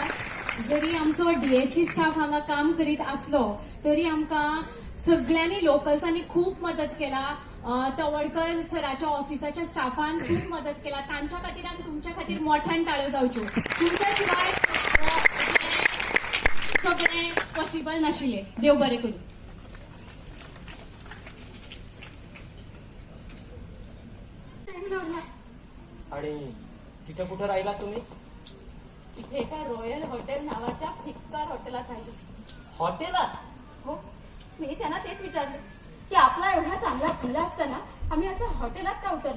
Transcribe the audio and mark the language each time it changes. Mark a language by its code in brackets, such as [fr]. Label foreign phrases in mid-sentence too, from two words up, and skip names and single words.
[kok] जरी आमचो डीएससी स्टाफ हांगा काम करीत आसलो तरी आमकां सगळ्यांनी लोकल्सांनी खूप मदत केला. तवडकर सराच्या ऑफिसाच्या स्टाफान खूप मदत केला. तांच्या खातीर आनी तुमच्या खातीर मोठ्यान ताळ्यो जावच्यो. तुमच्या शिवाय सगळें पॉसिबल नाशिल्लें. देव बरें करूं. [mr] आणि तिथे कुठे राहिला तुम्ही? इथे एका रॉयल हॉटेल नावाच्या फिक्कार हॉटेलात राहिलो. हॉटेलात? हो, मी त्यांना तेच विचारलं की आपला एवढा चांगला खुला असताना आम्ही असं हॉटेलात का उतरलो.